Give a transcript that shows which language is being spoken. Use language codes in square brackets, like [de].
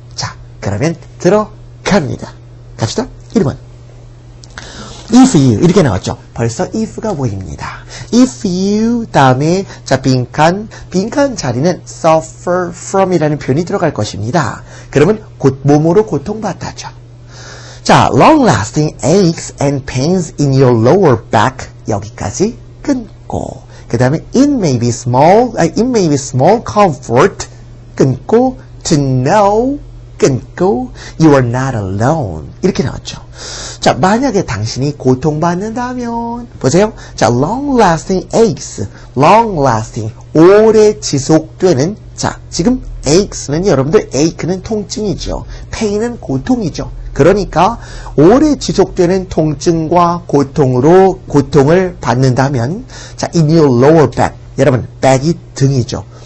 [ko] 자, 그러면 들어갑니다. 갑시다. 1번. if you 이렇게 나왔죠. 벌써 if가 보입니다. if you 다음에 자, 빈칸 자리는 [en] suffer from [ko] 이라는 표현이 들어갈 것입니다. 그러면 몸으로 고통받다죠. [en] 자, long lasting aches and pains in your lower back [ko] 여기까지 끊고 그 다음에 [en] it may be small comfort 끊고 to know 끊고 you are not alone 이렇게 나왔죠. [ko] 자, 만약에 당신이 고통받는다면 보세요. 자, [en] long lasting aches, long lasting [ko] 오래 지속되는 자, 지금 aches는 여러분들 ache는 통증이죠. pain은 고통이죠. 그러니까 오래 지속되는 통증과 고통을 받는다면 자, [en] in your lower back [ko] 여러분 back이 등이죠.